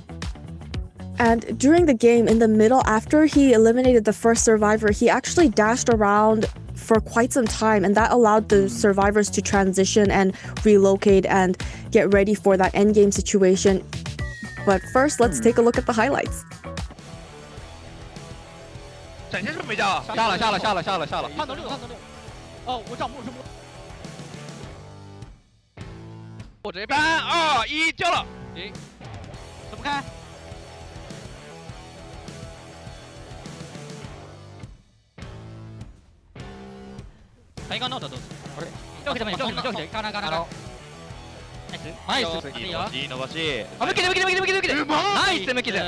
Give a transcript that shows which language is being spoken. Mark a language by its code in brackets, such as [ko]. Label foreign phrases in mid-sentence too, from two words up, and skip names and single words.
[en] And during the game, in the middle, after he eliminated the first survivor, he actually dashed around for quite some time, and that allowed the survivors to transition and relocate and get ready for that endgame situation. But first, let's take a look at the highlights. [zh] 闪现是不是没下？下了。判断6。哦，我账目是我直接3、2、1交了。行，怎么开？ [ja] タイガーノートどうぞ。ちょっと待って、カナ。ナイス。伸ばし。あ、向けて。ナイス、向けて。